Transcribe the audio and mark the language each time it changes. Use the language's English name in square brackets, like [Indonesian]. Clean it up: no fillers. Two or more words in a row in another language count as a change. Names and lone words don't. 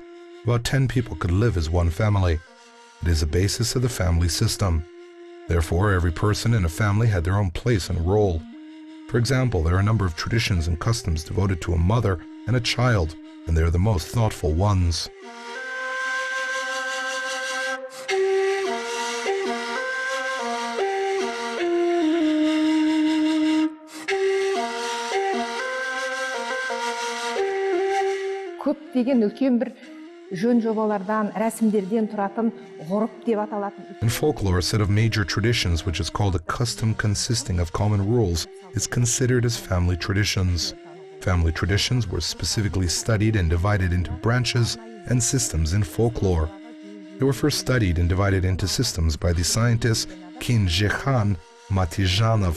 [English] About 10 people could live as one family. It is the basis of the family system. Therefore, every person in a family had their own place and role. For example, there are a number of traditions and customs devoted to a mother and a child, and they are the most thoughtful ones. [Kazakh] Көптеген үлкен бір жөн жобалардан, рәсімдерден тұратын ғұрып деп аталатын. [English] In folklore, a set of major traditions, which is called a custom consisting of common rules, is considered as family traditions. Family traditions were specifically studied and divided into branches and systems in folklore. They were first studied and divided into systems by the scientist Kinjekhan Matizhanov.